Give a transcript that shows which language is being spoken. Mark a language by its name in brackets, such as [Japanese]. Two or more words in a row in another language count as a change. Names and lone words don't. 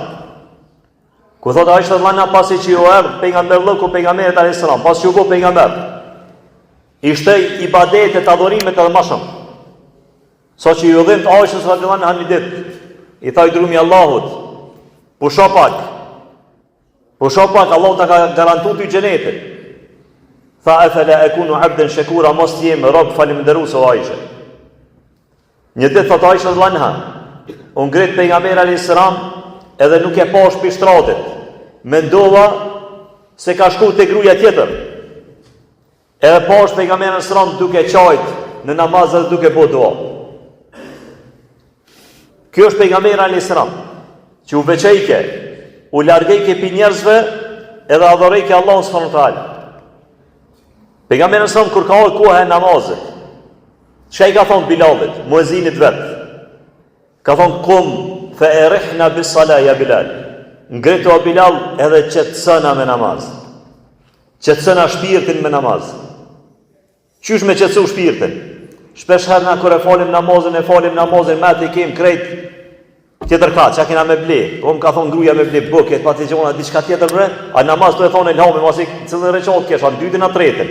[Albanian] Ku thot Aisha [Arabic] رضي الله عنها, [Albanian] pasi që ju erdh pejgamberlloku pejgamberit [Arabic] عليه السلام, [Albanian] pasi që u bë pejgamber, ishte ibadetet, adhurimet edhe më shumë. Sa që ju dhimt Aisha [Arabic] رضي الله عنها [Albanian] një ditë, i tha i dërguari i Allahut, pusho pak, Allahu ta ka garantuar ty xhenetin. [Arabic] Tha أفلا أكون عبدا شكورا, [Albanian] mos jem rob falënderues o Aisha. Një ditë thot Aisha [Arabic] رضي الله عنها, [Albanian] u ngrit pejgamberi [Arabic] عليه السلام [Albanian] edhe nuk e pa shpistratit. Mendova se ka shku te gruaja tjetër. Edhe pa pejgamberi [Arabic] عليه السلام [Albanian] duke qajt në namaz dhe duke bo dua. Kjo është pejgamberi [Arabic] عليه السلام [Albanian] që u veçejke, u largejke pi njerëzve edhe adhurejke Allahun [Arabic] سبحانه وتعالى. [Albanian] Pejgamberi [Arabic] عليه السلام [Albanian] kur ka ardhur koha e namazit, çka i ka thonë Bilalit, muezinit vet? Ka thonë [Arabic] قم فأرحنا بالصلاة يا Bilal. [Albanian] Ngreto o Bilal edhe qetësona me namaz. Qetësona shpirtin me namaz. Qysh me qetësu shpirtin? Shpesh herë na kur e falim namazin, me atë i kem krejt tjetër ka, çka kena me ble. Po më ka thonë gruaja me ble buket, pa të gjona diçka tjetër bre. A namaz do e thonë elhami, mos i cilën recat kesh, a dytën a tretën.